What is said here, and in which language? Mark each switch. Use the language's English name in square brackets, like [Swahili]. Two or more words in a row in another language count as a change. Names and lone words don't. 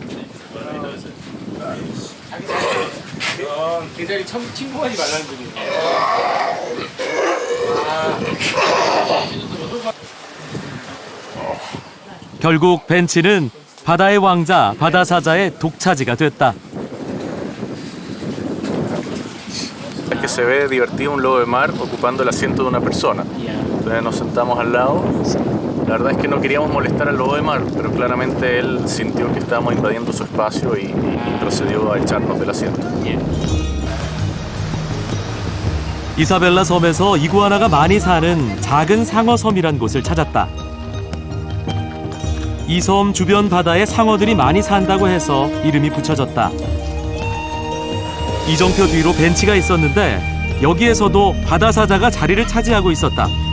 [Korean] 그 자리 침범하지 말라는 분이에요. 결국 벤치는 바다의 왕자 바다 사자의 독차지가 됐다. [Spanish] Que se ve divertido un lobo de mar ocupando el asiento de una persona. Entonces nos sentamos al lado. La verdad es que no queríamos molestar al lobo de mar, pero claramente él sintió que estábamos invadiendo su espacio y procedió a echarnos del asiento. [Korean] 이사벨라 섬에서 이구아나가 많이 사는 작은 상어섬이란 곳을 찾았다. 이 섬 주변 바다에 상어들이 많이 산다고 해서 이름이 붙여졌다. 이정표 뒤로 벤치가 있었는데 여기에서도 바다사자가 자리를 차지하고 있었다.